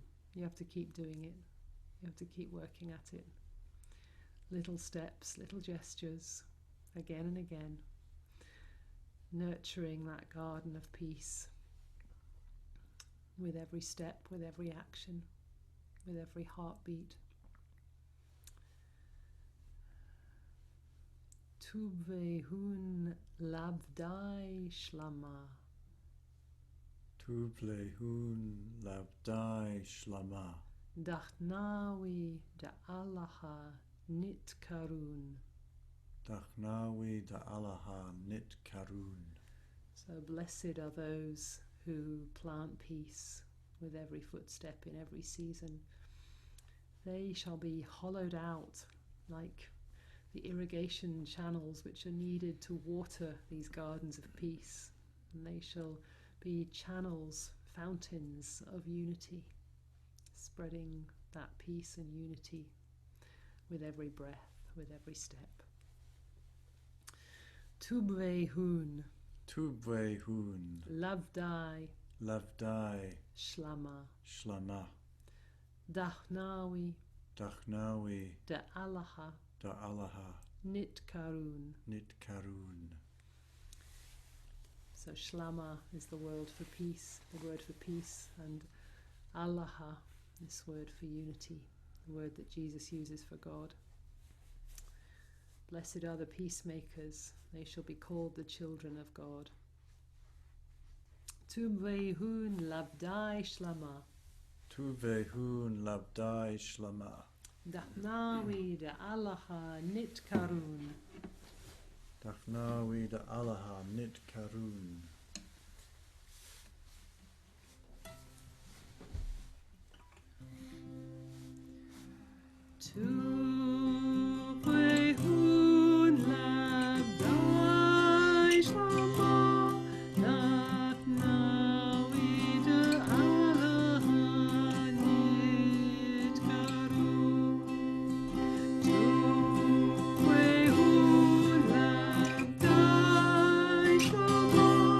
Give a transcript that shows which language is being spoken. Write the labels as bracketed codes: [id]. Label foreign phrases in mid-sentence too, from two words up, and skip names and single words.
[en] You have to keep doing it. You have to keep working at it. Little steps, little gestures, again and again, nurturing that garden of peace with every step, with every action, with every heartbeat. [arc] Tubve hun labdai shlama. Tuble hun labdai shlama. Dachnawi da Allaha nit karun. Dachnawi da Allaha nit karun. [en] So blessed are those who plant peace with every footstep in every season. They shall be hollowed out like the irrigation channels which are needed to water these gardens of peace. And they shall be channels, fountains of unity, spreading that peace and unity with every breath, with every step. [arc] Tubve hun. Tubve hun. Lavdai. Lavdai. Shlama. Shlama. Dachnawi. Dachnawi. Da Allaha. Da Allaha. Nit karun. Nit karun. [en] So Shlama is the word for peace, and Allaha, this word for unity, the word that Jesus uses for God. Blessed are the peacemakers, they shall be called the children of God. [arc] Tubve hun labdai shlama. Tubve hun labdai shlama. Dachnawi da Allaha nit karun. Dachnawi da Allaha nit karun. Tubve hun labdai shlama. Dachnawi da Allaha nit karun. Tubve hun labdai shlama.